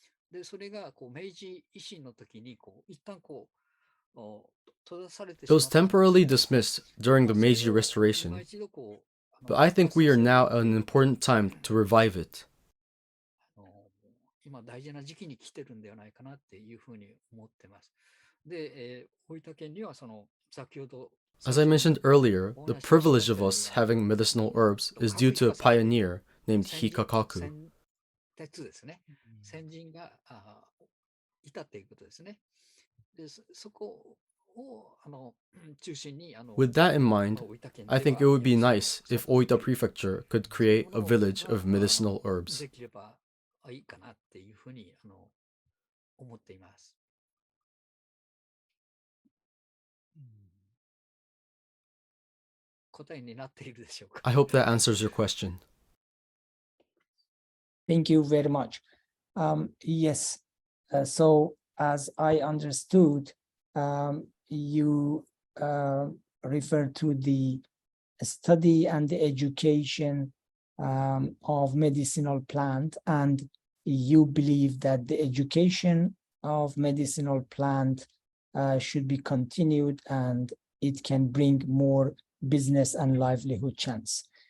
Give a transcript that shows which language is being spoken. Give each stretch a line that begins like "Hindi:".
Japanese: で、それが明治維新の時に一旦閉ざされてし
English: It
Japanese: ま
English: was
Japanese: った。
English: temporarily dismissed during the Meiji Restoration,
Japanese: もう一度
English: but I think we are now at an important time to revive it.
Japanese: 今大事な時期に来てるんではないかなっていうふうに思ってます。で、大分県には先ほど
English: As I mentioned earlier, the privilege of us having medicinal herbs is due to a pioneer named Hikakaku.
Japanese: 先鉄ですね。先人がいたっていうことですね。で、そこを中心に
English: With that in mind, I think it would be nice if Oita Prefecture could create a village of medicinal herbs.
Japanese: できればいいかなっていうふうに思っています。答えになっているでしょうか。
English: I hope that answers your question. Thank you very much. Yes, so as I understood, you refer to the study and the education of medicinal plant, and you believe that the education of medicinal plant should be continued and it can bring more business and livelihood chance.